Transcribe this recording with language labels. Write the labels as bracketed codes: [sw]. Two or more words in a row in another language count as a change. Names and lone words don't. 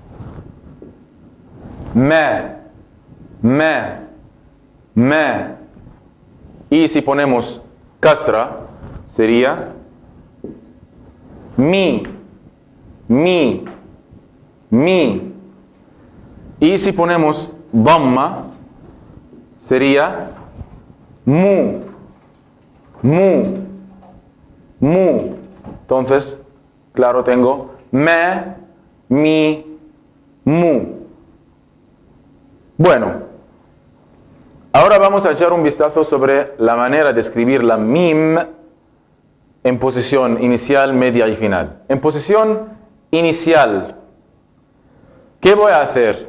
[es] ma, ma, ma, y si ponemos kasra sería mi, mi, mi, y si ponemos dhamma sería mu, mu, mu. Entonces, claro, tengo ma, mi, mu. Bueno, ahora vamos a echar un vistazo sobre la manera de escribir la mim en posición inicial, media y final. En posición inicial, ¿qué voy a hacer?